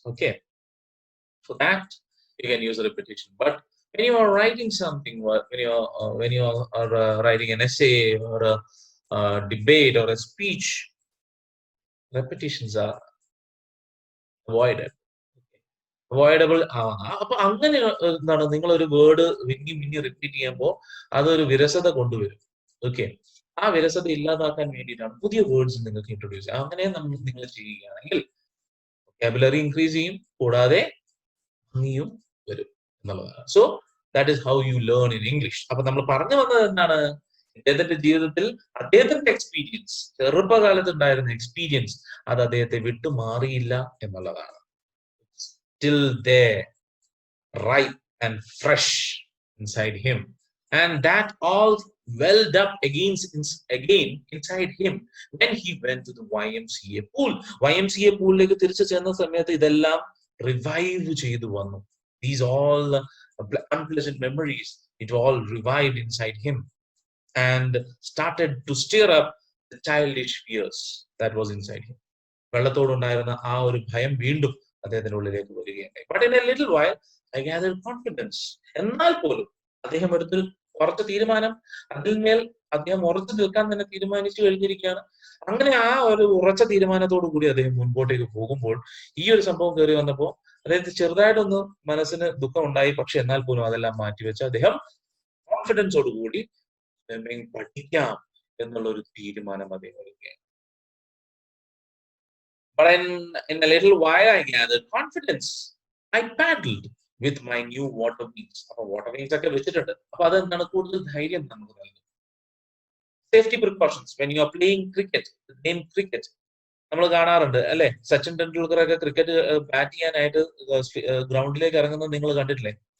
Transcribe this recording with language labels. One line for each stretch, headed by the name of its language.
English: Okay, for that you can use a repetition. But when you are writing something, when you are writing an essay or a debate or a speech, repetitions are avoided.
Malayalam: Avoidable ആവുക. അപ്പൊ അങ്ങനെ എന്താണ് നിങ്ങൾ ഒരു word പിന്നെ repeat ചെയ്യുമ്പോൾ അതൊരു വിരസത കൊണ്ടുവരും. ഓക്കെ, ആ വിരസത ഇല്ലാതാക്കാൻ വേണ്ടിയിട്ടാണ് പുതിയ വേർഡ്സ് നിങ്ങൾക്ക് ഇൻട്രൊഡ്യൂസ് ചെയ്യുക. അങ്ങനെ നിങ്ങൾ ചെയ്യുകയാണെങ്കിൽ വൊക്കാബുലറി ഇൻക്രീസ് ചെയ്യും, കൂടാതെ ഭംഗിയും വരും എന്നുള്ളതാണ്.
English: So that is how you learn in English.
Malayalam: അപ്പൊ നമ്മൾ പറഞ്ഞു വന്നത് എന്താണ്? അദ്ദേഹത്തിന്റെ ജീവിതത്തിൽ അദ്ദേഹത്തിന്റെ എക്സ്പീരിയൻസ്, ചെറുപ്പകാലത്ത് ഉണ്ടായിരുന്ന എക്സ്പീരിയൻസ് അത് അദ്ദേഹത്തെ വിട്ടുമാറിയില്ല എന്നുള്ളതാണ്.
English: Still there, ripe and fresh inside him, and that all welled up again inside him when he went to the YMCA pool.
Malayalam: YMCA poolലേക്ക് തിരിച്ചു ചെന്ന സമയത്ത് ഇതെല്ലാം റിവൈവ് ചെയ്തു വന്നു.
English: These all unpleasant memories, it all revived inside him and started to stir up the childish fears that was inside him.
Malayalam: വെള്ളത്തോടുണ്ടായിരുന്ന ആ ഒരു ഭയം വീണ്ടും അദ്ദേഹത്തിന്റെ ഉള്ളിലേക്ക് വരികയുണ്ടായി.
English: But in a little while I gathered confidence.
Malayalam: എന്നാൽ പോലും അദ്ദേഹം എടുത്തൊരു കുറച്ച് തീരുമാനം, അതിന്മേൽ അദ്ദേഹം ഉറച്ചു നിൽക്കാൻ തന്നെ തീരുമാനിച്ചു കഴിഞ്ഞിരിക്കുകയാണ്. അങ്ങനെ ആ ഒരു ഉറച്ച തീരുമാനത്തോടു കൂടി അദ്ദേഹം മുൻപോട്ടേക്ക് പോകുമ്പോൾ ഈ ഒരു സംഭവം കയറി വന്നപ്പോൾ അദ്ദേഹത്തിന് ചെറുതായിട്ടൊന്ന് മനസ്സിന് ദുഃഖം ഉണ്ടായി. പക്ഷെ എന്നാൽ പോലും അതെല്ലാം മാറ്റിവെച്ച് അദ്ദേഹം കോൺഫിഡൻസോട് കൂടി പഠിക്കാം എന്നുള്ള ഒരു തീരുമാനം അദ്ദേഹം എടുക്കുകയാണ്.
English: But in a little while, I gathered confidence. I paddled with my new water wings.
Malayalam: അപ്പോൾ വാട്ടർ വിങ്സ് ഒക്കെ വെച്ചിട്ടുണ്ട്. അപ്പൊ അതെന്താണ് കൂടുതൽ ധൈര്യം നമുക്ക് നൽകും.
English: safety precautions when you are playing cricket, game cricket
Malayalam: നമ്മൾ കാണാറുണ്ട് അല്ലെ? സച്ചിൻ ടെണ്ടുൽക്കർ ഒക്കെ ക്രിക്കറ്റ് ബാറ്റ് ചെയ്യാനായിട്ട് ഗ്രൗണ്ടിലേക്ക് ഇറങ്ങുന്നത് നിങ്ങൾ കണ്ടിട്ടില്ലേ?